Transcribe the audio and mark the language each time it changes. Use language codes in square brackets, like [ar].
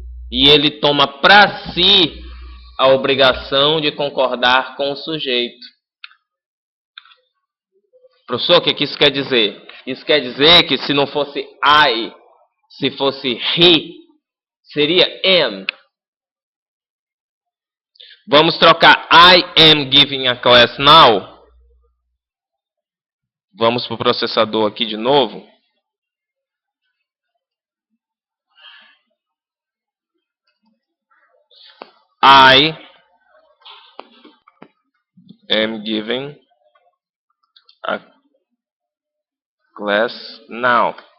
[pt] E ele toma para si a obrigação de concordar com o sujeito. Professor, o que isso quer dizer? Isso quer dizer que se não fosse I, se fosse he, seria am. Vamos trocar [en] I am giving a class now. [pt] Vamos para o processador aqui de novo. [en] I am giving a class now.